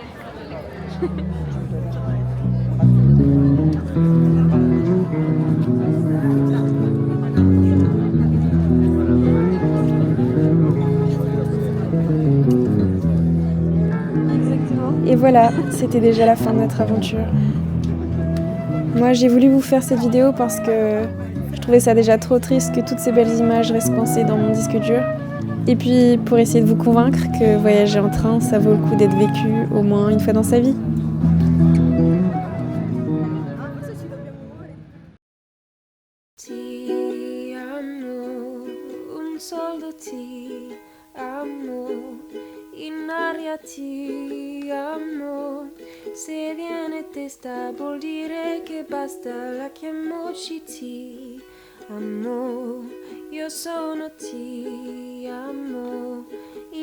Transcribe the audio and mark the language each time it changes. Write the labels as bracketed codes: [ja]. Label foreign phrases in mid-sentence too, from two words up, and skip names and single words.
[fr] Et voilà, c'était déjà la fin de notre aventure. Moi, j'ai voulu vous faire cette vidéo parce que je trouvais ça déjà trop triste que toutes ces belles images restent coincées dans mon disque dur. Et puis, pour essayer de vous convaincre que voyager en train, ça vaut le coup d'être vécu au moins une fois dans sa vie. [it] Ti amo, un soldo ti amo, in aria ti amo, se viene testa vuol dire che basta, la chiamoci ti amo, io sono ti amo,